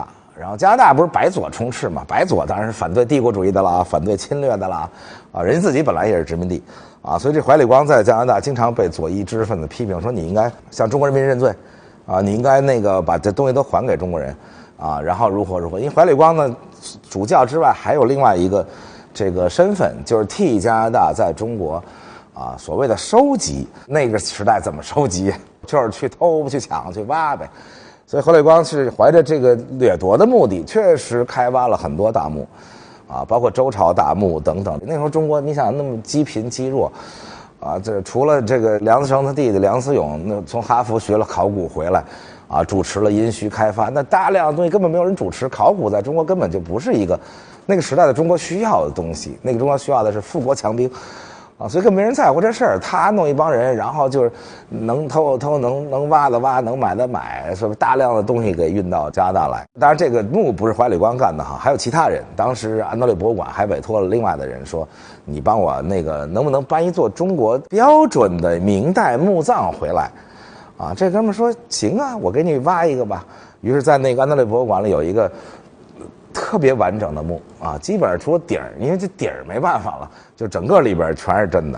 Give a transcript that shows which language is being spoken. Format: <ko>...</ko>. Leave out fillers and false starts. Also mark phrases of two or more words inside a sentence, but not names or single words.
<zh>然後加拿大不是白左充斥嘛？白左当然是反对帝国主義的啦，反对侵略的啦，人家自己本來也是殖民地所以這懷呂光在加拿大經常被左翼知識分子批評，說你應該向中國人民認罪你應該那個把這東西都還給中國人然後如何如何。因為懷呂光呢，主教之外還有另外一個這個身份，就是替加拿大在中國所謂的收集。那個時代怎麼收集？就是去偷、去搶、去挖唄。所以懷呂光是懷着這個掠夺的目的，確實開挖了很多大墓包括周朝大墓等等。那時候中國你想那麼積貧積弱這除了這個梁思成他弟弟梁思永那從哈佛學了考古回來主持了殷墟開發，那大量的東西根本沒有人主持。考古在中国根本就不是一個那個時代的中國需要的東西，那個中国需要的是富国强兵所以更没人在乎這事兒。他弄一幫人，然後就是能偷的偷，能挖的挖，能買的買，是不是大量的東西給運到加拿大來？當然，这個墓不是懷呂光幹的還有其他人。當時安大略博物館還委托了另外的人說：“你幫我那個能不能搬一座中國標準的明代墓葬回來？” 這哥們說：“行我給你挖一個吧。” 於是，在那個安大略博物館裡有一個特別完整的墓基本上除了底兒，因為這底兒沒辦法了，就整個裡邊全是真的。</zh>